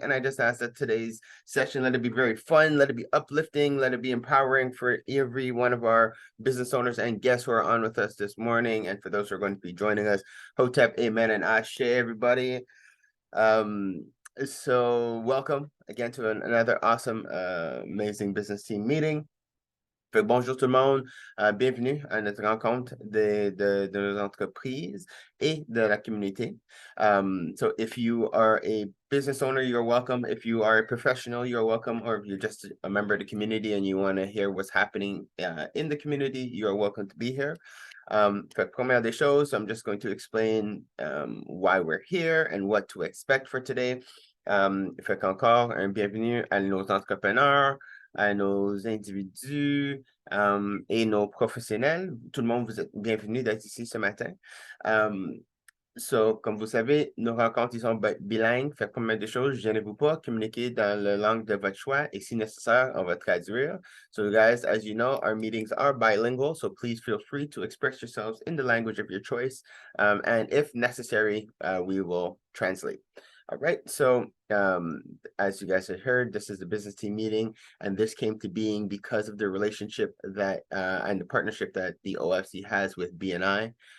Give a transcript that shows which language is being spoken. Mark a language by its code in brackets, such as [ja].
[en] And I just ask that today's session, let it be very fun, let it be uplifting, let it be empowering for every one of our business owners and guests who are on with us this morning. And for those who are going to be joining us, Hotep, Amen, and Ashe, everybody. So welcome again to another awesome, amazing business team meeting. [fr] Bonjour tout le monde, bienvenue à notre rencontre de nos entreprises et de la communauté. [en] So if you are a business owner, you're welcome. If you are a professional, you're welcome. Or if you're just a member of the community and you want to hear what's happening in the community, you're welcome to be here. [fr] Fait première des choses, [en] I'm just going to explain why we're here and what to expect for today. [fr] Fait qu'encore un bienvenue à nos entrepreneurs, à nos individus et nos professionnels. Tout le monde, vous êtes bienvenus d'être ici ce matin. So, comme vous savez, nos rencontres, ils sont bilingues. Fait comme des choses, gênez-vous pas, communiquez dans la langue de votre choix et si nécessaire, on va traduire. [en] So, guys, as you know, our meetings are bilingual, so please feel free to express yourselves in the language of your choice. And if necessary, we will translate. All right, so as you guys have heard, this is the business team meeting, and this came to being because of the relationship that and the partnership that the OFC has with BNI.